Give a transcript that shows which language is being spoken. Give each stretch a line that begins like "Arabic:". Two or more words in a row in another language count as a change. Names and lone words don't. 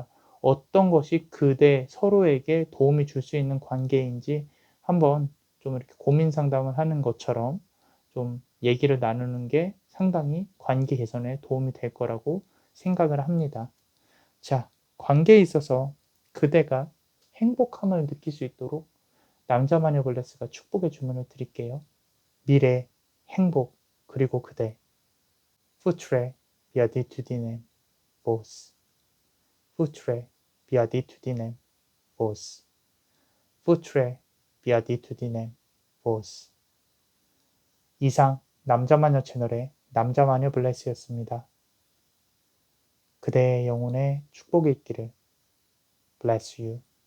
Korean: 어떤 것이 그대 서로에게 도움이 줄 수 있는 관계인지 한번 좀 이렇게 고민 상담을 하는 것처럼 좀 얘기를 나누는 게 상당히 관계 개선에 도움이 될 거라고 생각을 합니다. 자, 관계에 있어서 그대가 행복함을 느낄 수 있도록 남자 마녀 블레스가 축복의 주문을 드릴게요. 미래, 행복, 그리고 그대.
Latin: Foutre, beatitudinem, vos. Foutre, beatitudinem, vos. Foutre, beatitudinem, vos.
Korean: 이상 남자마녀 채널의 남자마녀 블레스였습니다. 그대의 영혼에 축복이 있기를.
English: Bless you.